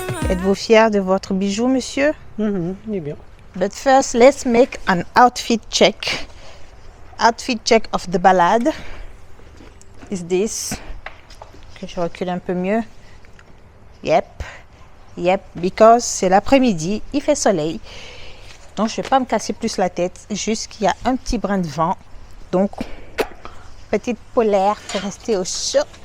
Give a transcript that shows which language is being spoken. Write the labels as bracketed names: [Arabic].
[French] Êtes-vous fier de votre bijou, monsieur? Il est bien. [English] But first, let's make an outfit check. Outfit check of the balade. Is this? [French] Que je recule un peu mieux. [English] Yep, because [French] c'est l'après-midi, il fait soleil. Donc, je ne vais pas me casser plus la tête, juste qu'il y a un petit brin de vent. Donc, petite polaire pour rester au chaud.